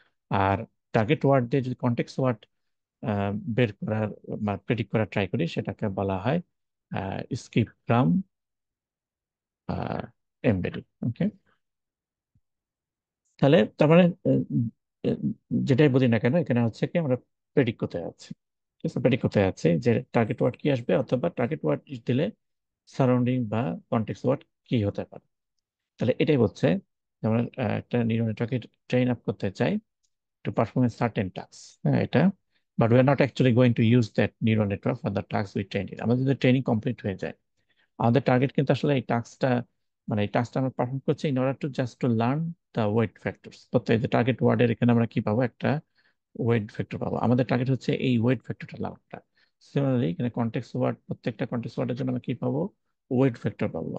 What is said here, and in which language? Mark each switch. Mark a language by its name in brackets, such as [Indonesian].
[Bangla] আর target word দিয়ে যদি context word বের করার বা প্রেডিক্ট করার ট্রাই করি, সেটাকে বলা হয় স্কিপ ফ্রম এমবেডিং। ওকে, তাহলে তার মানে আহ, যেটাই বলি না কেন, এখানে হচ্ছে কি আমরা প্রেডিক্ট করতে যাচ্ছি। ঠিক আছে, প্রেডিক্ট করতে যাচ্ছি যে টার্গেট ওয়ার্ড কি আসবে, অথবা টার্গেট ওয়ার্ড দিলে সারাউন্ডিং বা কনটেক্সট ওয়ার্ড কি হতে পারে। তাহলে এটাই হচ্ছে যে আমরা একটা নিউরাল নেটওয়ার্কে ট্রেন আপ করতে চাই [English] to perform a certain task, [Bangla] হ্যাঁ, এটা, but [English] we are not actually going to use that neural network for the task we trained it. [Bangla] আমাদের যদি ট্রেনিং কমপ্লিট হয়ে যায়, আমাদের টার্গেট কিন্তু আসলে এই টাস্কটা, মানে এই টাস্কটা আমরা পারফর্ম করছি [English] In order to just to learn the weight factors. [Bangla] প্রত্যেক যে টার্গেট ওয়ার্ডের এখানে আমরা কি পাবো, একটা ওয়েট ফ্যাক্টর পাবো। আমাদের টার্গেট হচ্ছে এই ওয়েট ফ্যাক্টরটা লার্ন করা। সিমিলারলি এখানে কন্টেক্সট ওয়ার্ড, প্রত্যেকটা কন্টেক্সট ওয়ার্ডের জন্য আমরা কি পাবো, ওয়েট ফ্যাক্টর পাবো।